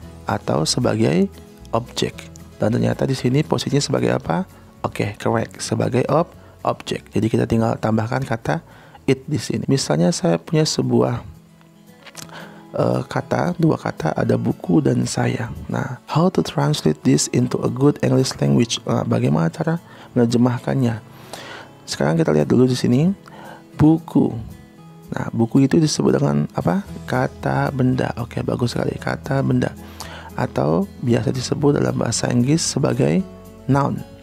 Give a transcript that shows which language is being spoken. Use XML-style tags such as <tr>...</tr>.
<id>Atau sebagai objek. Dan ternyata di sini posisinya sebagai apa? Oke, correct, sebagai objek. Jadi kita tinggal tambahkan kata it di sini. Misalnya saya punya sebuah dua kata, ada buku dan saya.</id> <en>Nah, how to translate this into a good English language?</en> <id>Bagaimana cara menerjemahkannya? Sekarang kita lihat dulu di sini buku. Nah, buku itu disebut dengan apa? Kata benda. Oke, bagus sekali, kata benda. Atau biasa disebut dalam bahasa Inggris sebagai noun.</id>